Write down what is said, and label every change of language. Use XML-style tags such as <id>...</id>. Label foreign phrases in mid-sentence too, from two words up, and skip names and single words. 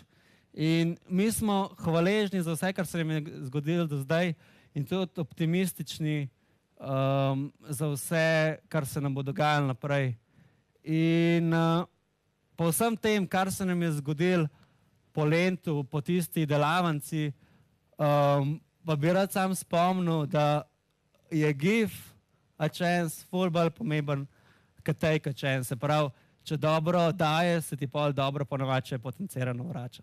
<sl>In mi smo hvaležni za vse, kar se nam je zgodilo do zdaj in tudi optimistični za vse, kar se nam bo dogajalo naprej. In po vsem tem, kar se nam je zgodilo po Lentu, po tisti delavnici, pa bi rad sam spomnil, da je</sl> <en>give a chance</en> <sl>ful bolj pomemben kot</sl> <en>take a chance.</en> <sl>Se pravi, če dobro daje, se ti pol dobro ponavadi še potencirano vrača.</sl>